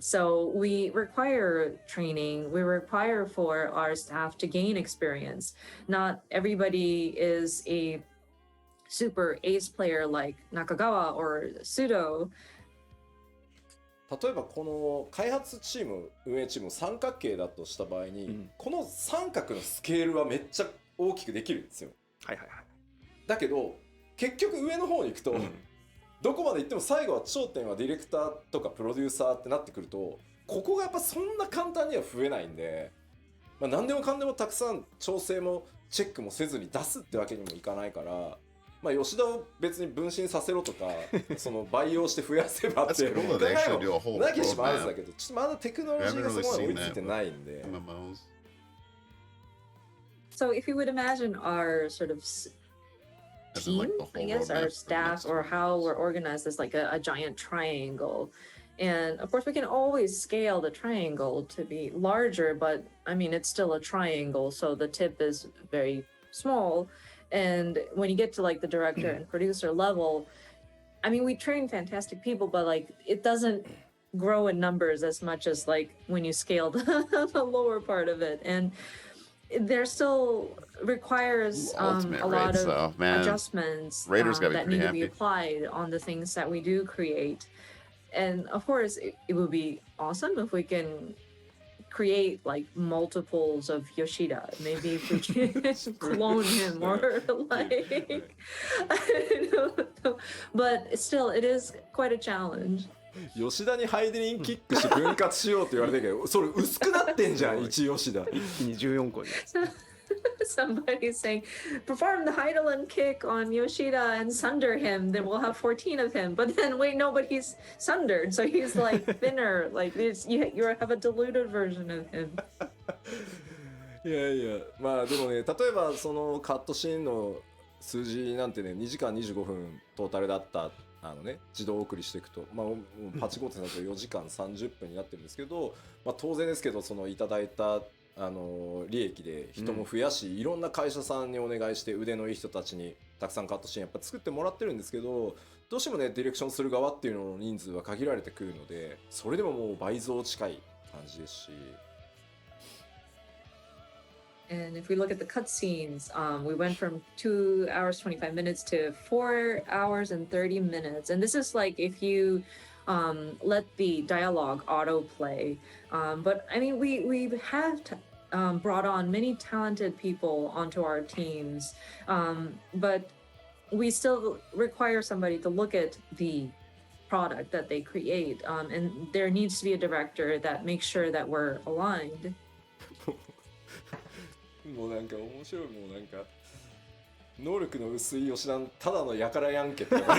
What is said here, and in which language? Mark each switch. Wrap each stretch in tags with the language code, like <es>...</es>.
<en>So we require training. We require for our staff to gain experience. Not everybody is a super ace player like Nakagawa or Sudo.</en> <ja>例えばこの開発チーム運営チーム三角形だとした場合に、この三角のスケールはめっちゃ大きくできるんですよ。はいはいはい。だけど結局上の方に行くと、どこまで行っても最後は頂点はディレクターとかプロデューサーってなってくると、ここがやっぱそんな簡単には増えないんで、まあ、何でもかんでもたくさん調整もチェックもせずに出すってわけにもいかないから、まあ、吉田を別に分身させろとかその培養して増やせばっていう考えもなきゃしもあるんだけど、ちょっとまだテクノロジーがそこまで追いついてないんで。</ja> <en>So if you would imagine our sort of team, I guess, our staff, or how we're organized as like a giant triangle. And of course, we can always scale the triangle to be larger, but I mean, it's still a triangle, so the tip is very small. And when you get to like the director and producer level, I mean, we train fantastic people, but like it doesn't grow in numbers as much as like when you scale the lower part of it. And there still requires a lot of adjustments that need to be applied on the things that we do create. And of course, it would be awesome if we can create like multiples of Yoshida. Maybe if we can clone him or like, I don't know. But still, it is quite a challenge.</en> <ja>吉田にハイデリンキックして分割しようって言われてるけど、それ薄くなってんじゃん1吉田。一気に14個に。</ja> <en>Somebody's saying, perform the Heidelin kick on Yoshida and sunder him, then we'll have 14 of him. But then, wait, no, but he's sundered, so he's like thinner. Like, you have a diluted version of him.</en> <ja>いやいや、まあでもね、例えばそのカットシーンの数字なんてね、2時間25分トータルだった自動送りしていくと、まあ、パチコーテだと4時間30分になってるんですけど、まあ、当然ですけどそのいただいた利益で人も増やし、いろんな会社さんにお願いして腕のいい人たちにたくさんカットシーンやっぱ作ってもらってるんですけど、どうしてもねディレクションする側っていうのの人数は限られてくるので、それでももう倍増近い感じですし。</ja> <en>And if we look at the cutscenes, we went from 2 hours 25 minutes to 4 hours and 30 minutes. And this is like if you let the dialogue autoplay. But I mean, we have brought on many talented people onto our teams, but we still require somebody to look at the product that they create. And there needs to be a director that makes sure that we're aligned.</en> <ja>もうなんか面白い、もうなんか能力の薄い吉田のただのやからやんけって</ja>